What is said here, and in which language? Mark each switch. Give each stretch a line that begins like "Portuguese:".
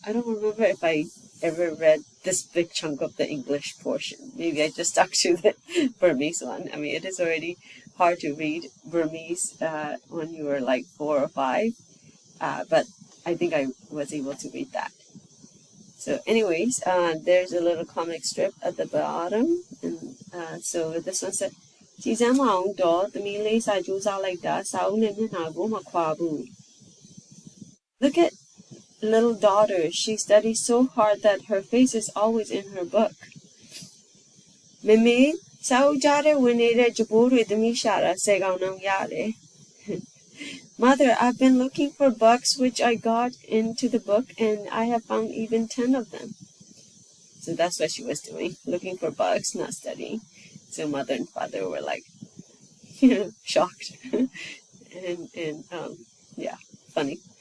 English: I don't remember if I ever read this big chunk of the English portion. Maybe I just stuck to the Burmese one. I mean, it is already hard to read Burmese when you were like 4 or 5, but I think I was able to read that. So anyways, there's a little comic strip at the bottom, and so this one said,
Burmese: "Jī sမ်းမအောင်တော့သမီးလေးစာကြိုးစားလိုက်တာစာအုပ်နဲ့မျက်နှာကိုမခွာဘူး."
English: Look at little daughter. She studies so hard that her face is always in her book.
Burmese: "Mimi, စာအုပ်ကြားထဲဝင်နေတဲ့ကြပိုးတွေသမီးရှာတာ10 ကောင်တောင်ရတယ်."
English: "Mother, I've been looking for bugs which I got into the book, and I have found even 10 of them." So that's what she was doing, looking for bugs, not studying. So mother and father were like, shocked. and yeah, funny.